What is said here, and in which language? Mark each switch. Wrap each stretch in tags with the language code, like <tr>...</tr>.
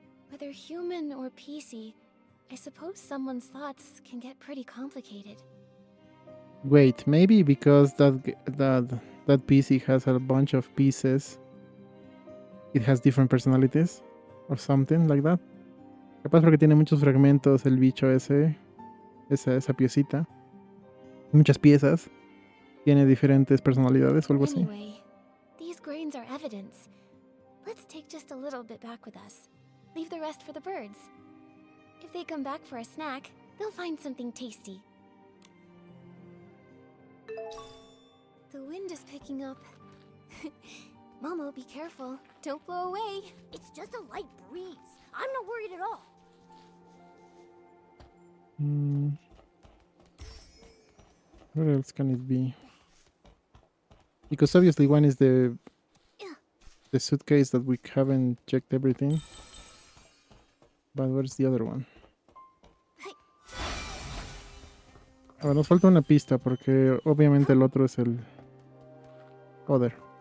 <en>Whether human or PC, I suppose someone's thoughts can get pretty complicated. Wait, maybe because that PC has a bunch of pieces, it has different personalities or something like that.</en> <es>Capaz porque tiene muchos fragmentos el bicho esa piecita, muchas piezas, tiene diferentes personalidades o algo así.</es> <en>Anyway, these grains are evidence. Let's take just a little bit back with us. Leave the rest for the birds. If they come back for a snack, they'll find something tasty. The wind is picking up. Momo, be careful. Don't blow away. It's just a light breeze. I'm not worried at all. What else can it be? Because obviously one is the suitcase that we haven't checked everything. But where's the other one?</en> <es>Ahora nos falta una pista porque obviamente el otro es el other.</es>